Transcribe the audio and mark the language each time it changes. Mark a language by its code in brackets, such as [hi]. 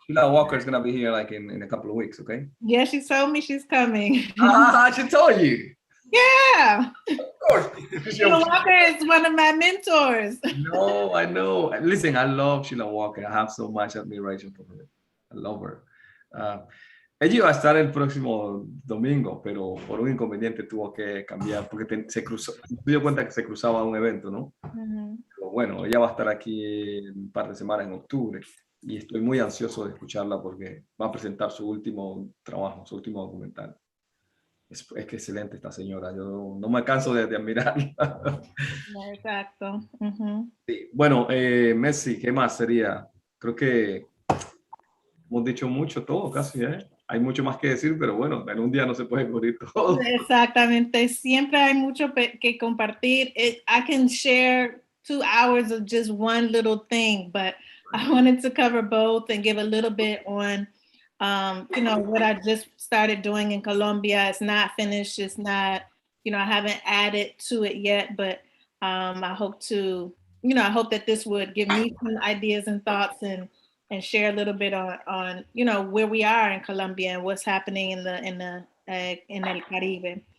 [en] Sheila Walker is going to be here like in a couple of weeks, okay? Yeah, she told me she's coming. She told you. Yeah. Of course. Sheila Walker is one of my mentors. No, I know. Listen, I love Sheila Walker. I have so much admiration for her. I love her. [es] Ella iba a estar el próximo domingo, pero por un inconveniente tuvo que cambiar porque se dio cuenta que se cruzaba un evento, ¿no? Pero bueno, ella va a estar aquí en un par de semanas en octubre y estoy muy ansioso de escucharla porque va a presentar su último trabajo, su último documental. Es que excelente esta señora, yo no me canso de admirarla. Exacto. Sí. Bueno, Messi, ¿qué más sería? Creo que hemos dicho mucho todo casi, ¿eh? Hay mucho más que decir, pero bueno, en un día no se puede cubrir todo. Exactamente, siempre hay mucho que compartir. [en] I can share 2 hours of just one little thing, but I wanted to cover both and give a little bit on, what I just started doing in Colombia. It's not finished. It's not, I haven't added to it yet, but I hope that this would give me some ideas and thoughts and share a little bit on where we are in Colombia and what's happening in El Caribe.